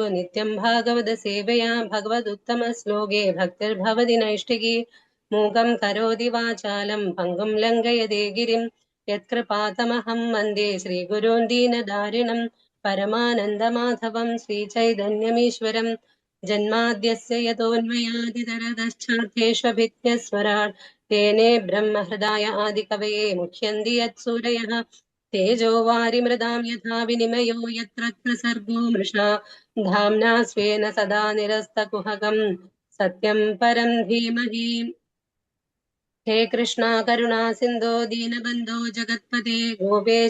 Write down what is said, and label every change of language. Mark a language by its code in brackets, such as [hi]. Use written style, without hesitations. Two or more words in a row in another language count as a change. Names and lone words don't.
[sa] നിത്യം ഭാഗവത സേവയാ ഭഗവതുത്തമ ശ്ലോകേ ഭക്തിർഭവതി നൈഷ്ഠികി മൂകം കരോതി വാചാലം പങ്കും ലംഘയതേ ഗിരിം യത്കൃപാതമഹം വന്ദേ ശ്രീഗുരോൻ ദീനദാരിണം പരമാനന്ദമാധവം ശ്രീചൈതന്യമീശ്വരം ജന്മാദ്യസ്യ യതോന്മയാദിതരതശ്ചാർത്ഥേഷ്വഭിജ്ഞസ്വരാട് तेने ब्रह्महृदाय आदिकवये मुह्यन्ति यत्सूरयः तेजो वारिमृदां यथा विनिमयो यत्र सर्गो मृषा धाम्ना स्वेन सदा निरस्तकुहकं सत्यं परं धीमहि हे कृष्णा करुणा सिन्धो दीनबन्धो जगत्पते गोपेश